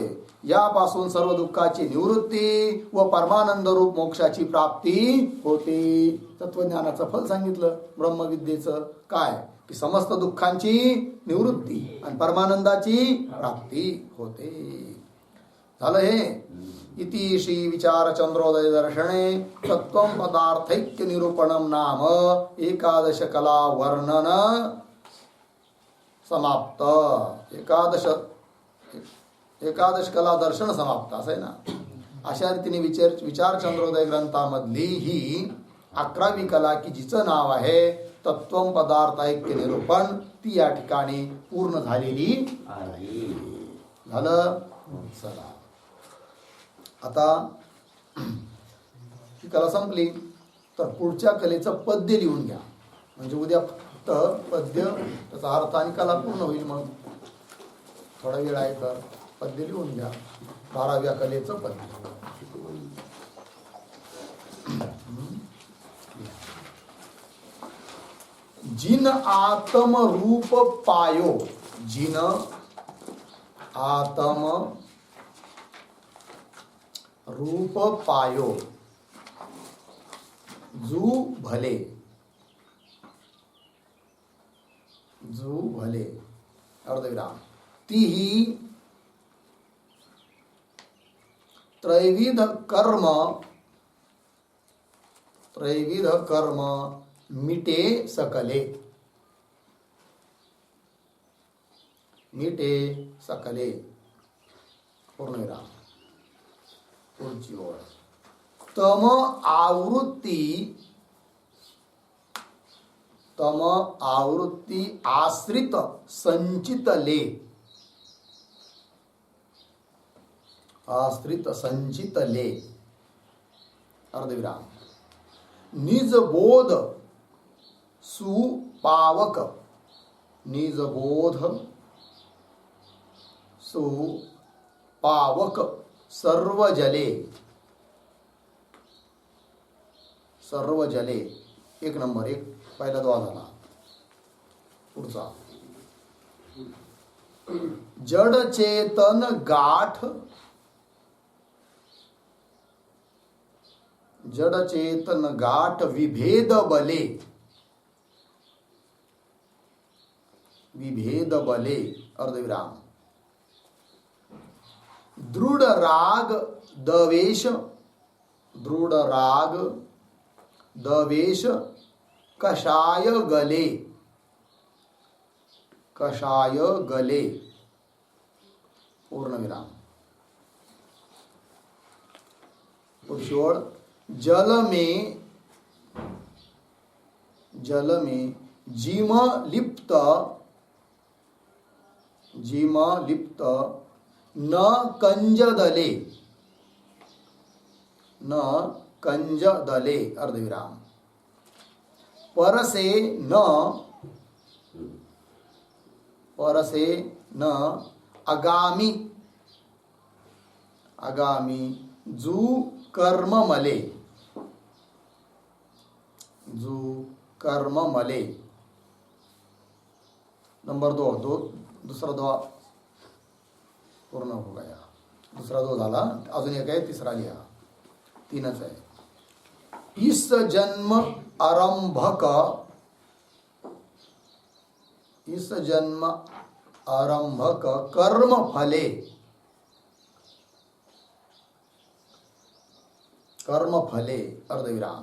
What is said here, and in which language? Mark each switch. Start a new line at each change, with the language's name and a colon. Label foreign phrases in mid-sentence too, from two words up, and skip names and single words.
Marathi: यापासून सर्व दुःखाची निवृत्ती व परमानंद रूप मोक्षाची प्राप्ती होते. तत्वज्ञानाचं फल सांगितलं ब्रह्मविद्येचं काय? की समस्त दुःखांची निवृत्ती आणि परमानंदाची प्राप्ती होते. झालं हे.
Sanskrit: इति श्री विचार चंद्रोदय दर्शने तत्वं पदार्थैक्य निरूपणम नाम एकादश कला वर्णन समाप्त.
Marathi: एकादश कला दर्शन समाप्त असं आहे ना. अशा रीतीने विचार चंद्रोदय ग्रंथामधली ही 11वी कला की जिचं नाव आहे तत्वं पदार्थ ऐक्य निरूपण, ती या ठिकाणी पूर्ण झालेली आहे. झालं. चला आता ही कला संपली तर पुढच्या कलेचं पद्य लिहून घ्या. म्हणजे उद्या फक्त पद्य, त्याचा अर्थ आणि कला पूर्ण होईल. मग थोडा वेळ आहे तर पद्य लिहून घ्या. 12व्या कलेचं पद्य.
Hindi: जिन आत्म रूप पायो, जिन आत्म रूप पायो, जू भले, जू भले अर्धविराम, ती ही त्रैविध कर्म मिटे सकले, मिटे सकले पूर्णविराम.
Marathi: पुढची ओळ.
Hindi: तम आवृत्ती आश्रित संचितले, आश्रित संचितले अर्धविराम. निज बोध सुपावक, निजबोध सुपावक सर्व जले, सर्व जले 1 नंबर,
Marathi: 1 पहिला द्वा झाला.
Hindi: पुढचा जड चेतन गाठ, जड चेतन गाठ विभेद बले, विभेद बले अर्धविराम. दृढ राग दवेश, दृढ राग दवेश कषाय गले, कषाय गले पूर्णविराम. पुरुषोड़ जल में, जल में जिम लिप्त, जिम लिप्त न कंज दले, न कंज दले अर्धविराम. परसे न, परसे न आगामी, आगामी जू कर्म मले, जू कर्म मले. नंबर 2, दूसरा दो पूर्ण हो गया.
Marathi: दूसरा 2 झाला, अजून एक आहे, तिसरा लिहा. 3च आहे.
Hindi: इस जन्म आरंभक, इस जन्म आरंभक कर्म फले, कर्म फले अर्धविराम.